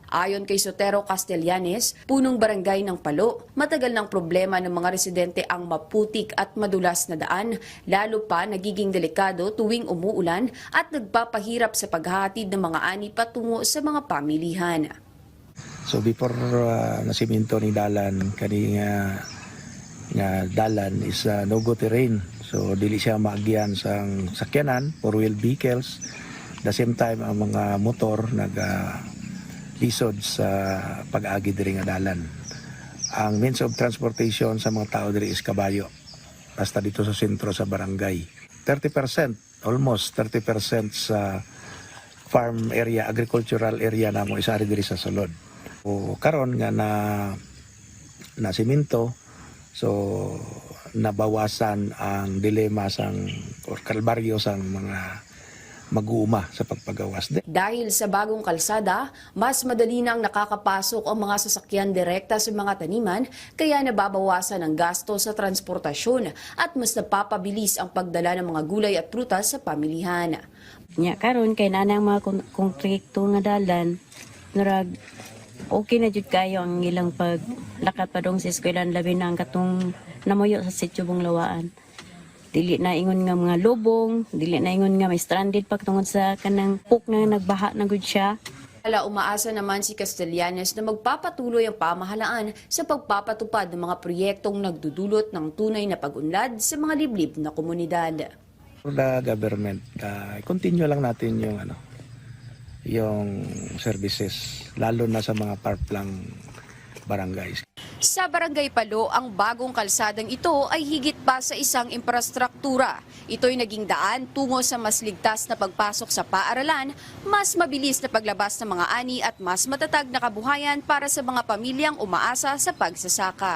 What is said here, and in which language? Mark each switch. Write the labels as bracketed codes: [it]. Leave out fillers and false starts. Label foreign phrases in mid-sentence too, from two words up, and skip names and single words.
[tl] Ayon kay Sotero Castellanes, punong barangay ng Palo, matagal ng problema ng mga residente ang maputik at madulas na daan, lalo pa nagiging delikado tuwing umuulan at nagpapahirap sa paghahatid ng mga ani patungo sa mga pamilihan. [ceb] So before nasiminto ni dalan, kani nga dalan is [en] no-go terrain. [ceb] So dili siya maagyan sang sakyanan, [en] four-wheel vehicles. The same time [ceb] ang mga motor lisod sa pag-agi diri nga dalan. Ang [en] means of transportation [ceb] sa mga tao diri is kabayo. Basta dito sa sentro sa barangay. 30%, almost 30% sa [en] farm area, agricultural area [ceb] namo isari diri sa sulod. O karon nga na simento, so nabawasan ang dilema sang or kalbaryo sang mga mag-uuma sa pagpagawas. [tl] Dahil sa bagong kalsada, mas madali nang nakakapasok ang mga sasakyan direkta sa mga taniman, kaya nababawasan ang gasto sa transportasyon at mas napapabilis ang pagdala ng mga gulay at prutas sa pamilihan. [ceb] Nya karon kay nanang mga konkreto nga dalan, narag okay na jud kayo ang ilang paglakad padong sa eskwelahan, labi na ang katong namuyo sa sitio Bunglawaan. Dili na ingon nga mga lubong, dili na ingon nga may stranded pagtungod sa kanang puk nga nagbaha na gud siya. [tl] Umaasa naman si Castellanes na magpapatuloy ang pamahalaan sa pagpapatupad ng mga proyektong nagdudulot ng tunay na pag-unlad sa mga liblib na komunidad. [en] For the government, [tl] continue lang natin yung services, lalo na sa mga parplang barangays. Sa Barangay Palo, ang bagong kalsadang ito ay higit pa sa isang infrastruktura. Ito'y naging daan tungo sa mas ligtas na pagpasok sa paaralan, mas mabilis na paglabas ng mga ani at mas matatag na kabuhayan para sa mga pamilyang umaasa sa pagsasaka.